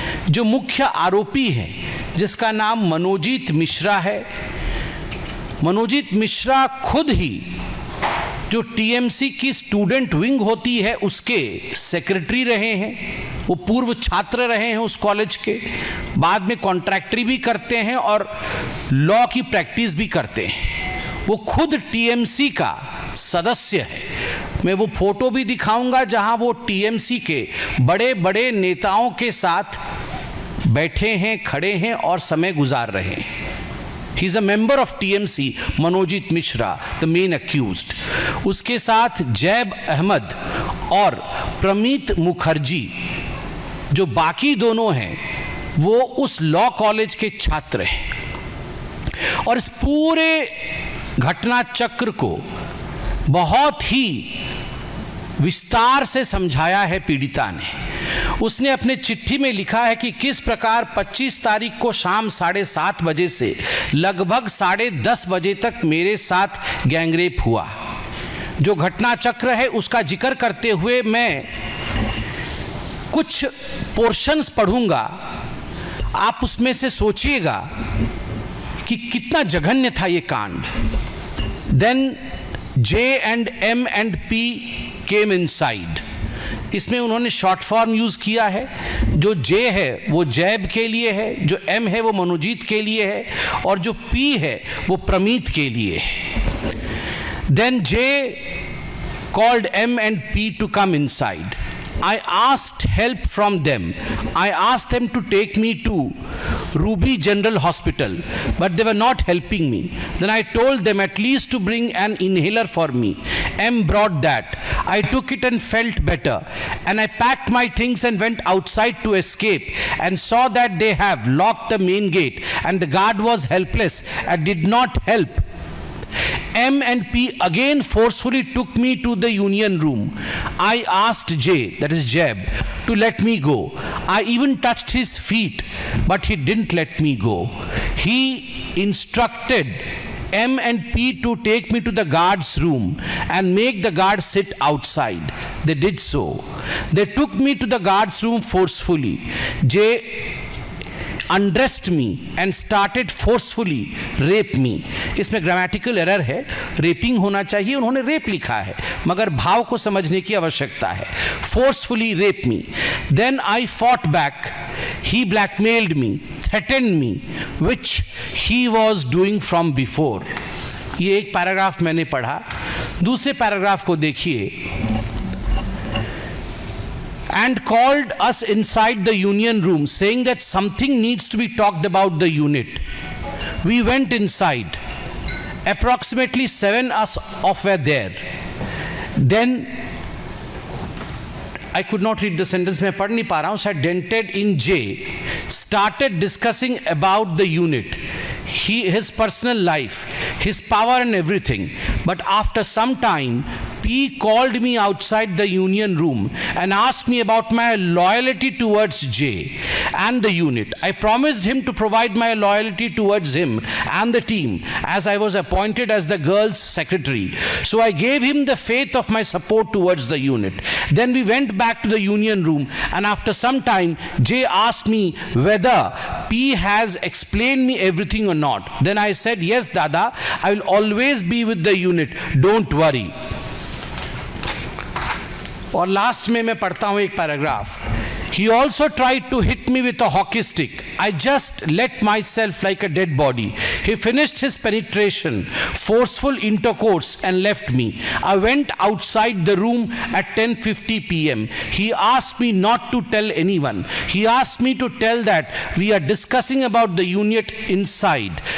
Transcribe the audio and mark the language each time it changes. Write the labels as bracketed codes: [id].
[hi] जो मुख्य आरोपी हैं, जिसका नाम मनोजीत मिश्रा है, मनोजीत मिश्रा खुद ही जो टीएमसी की स्टूडेंट विंग होती है उसके सेक्रेटरी रहे हैं, वो पूर्व छात्र रहे हैं उस कॉलेज के, बाद में कॉन्ट्रैक्टरी भी करते हैं और लॉ की प्रैक्टिस भी करते हैं। वो खुद टीएमसी का सदस्य है। मैं वो फोटो भी दिखाऊंगा जहां वो टीएमसी के बड़े बड़े नेताओं के साथ बैठे हैं, खड़े हैं और समय गुजार रहे हैं। [en] He is a member of TMC, Manojit Mishra, the main accused. [hi] उसके साथ जैब अहमद और प्रमीत मुखर्जी, जो बाकी दोनों हैं, वो उस लॉ कॉलेज के छात्र हैं। और इस पूरे घटना चक्र को बहुत ही विस्तार से समझाया है पीड़िता ने। उसने अपने चिट्ठी में लिखा है कि किस प्रकार 25 तारीख को शाम 7:30 बजे से लगभग 10:30 बजे तक मेरे साथ गैंगरेप हुआ। जो घटना चक्र है उसका जिक्र करते हुए मैं कुछ पोर्शंस पढ़ूंगा, आप उसमें से सोचिएगा कि कितना जघन्य था ये कांड। [en] Then J and M and P came inside. [hi] इसमें उन्होंने शॉर्ट फॉर्म यूज किया है। जो J है वो जैब के लिए है, जो M है वो मनोजीत के लिए है और जो P है वो प्रमीत के लिए है। [en] Then J called M and P to come inside. I asked help from them. I asked them to take me to Ruby General Hospital, but they were not helping me. Then I told them at least to bring an inhaler for me. M brought that. I took it and felt better. And I packed my things and went outside to escape and saw that they have locked the main gate and the guard was helpless and did not help. M and P again forcefully took me to the union room. I asked J, that is Jeb, to let me go. I even touched his feet, but he didn't let me go. He instructed M and P to take me to the guard's room and make the guard sit outside. They did so. They took me to the guard's room forcefully. J undressed me and started forcefully rape me. [hi] इसमें grammatical error है, rapping होना चाहिए, उन्होंने rape लिखा है, मगर भाव को समझने की आवश्यकता है। [en] forcefully rape me. Then I fought back. He blackmailed me, threatened me, which he was doing from before. [hi] ये एक पैराग्राफ मैंने पढ़ा। दूसरे पैराग्राफ को देखिए। [en] And called us inside the union room, saying that something needs to be talked about the unit. We went inside. Approximately 7 us of were there. Then I could not read the sentence, [hi] मैं पढ़ नहीं पा रहा हूँ, [en] said dented in J, started discussing about the unit. his personal life, his power and everything. But after some time, P called me outside the union room and asked me about my loyalty towards J and the unit. I promised him to provide my loyalty towards him and the team, as I was appointed as the girls' secretary. So I gave him the faith of my support towards the unit. Then we went back to the union room, and after some time, J asked me whether P has explained me everything or not. Then I said, yes, Dada, I will always be with the unit. Don't worry. [hi] और last में मैं पढ़ता हूं एक paragraph. [en] He also tried to hit me with a hockey stick. I just let myself like a dead body. He finished his penetration, forceful intercourse, and left me. I went outside the room at 10:50 p.m. He asked me not to tell anyone. He asked me to tell that we are discussing about the unit inside.